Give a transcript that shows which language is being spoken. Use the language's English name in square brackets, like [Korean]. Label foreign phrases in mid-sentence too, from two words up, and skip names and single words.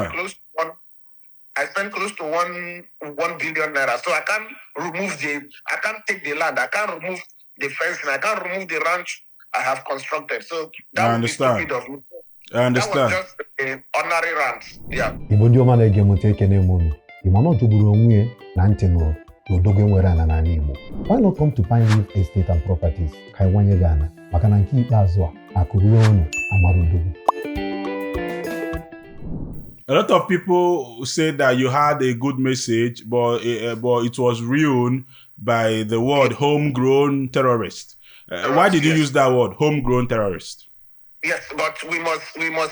[English] I spent close to 1 billion naira. So I can't take the land. I can't remove the fencing. I can't remove the ranch I have constructed. So that would be stupid of me. I understand. That was just an ordinary rant. Yeah. [Igbo] Igbo ndị ọma na-ege m ntị ekene m unu. Igbo na ọjọgburu onwe na ntị nụrụ n'odogo nwere ana n'ala Igbo. [English] Why not come to [Igbo] Pine Reef Estate and Properties ka iwanye gị ana maka na nke ikpeazụ a akụruo unu amara odogwu. [English] A lot of people say that you had a good message, but it was ruined by the word homegrown terrorist. Why did you use that word, homegrown terrorist? Yes, but we must.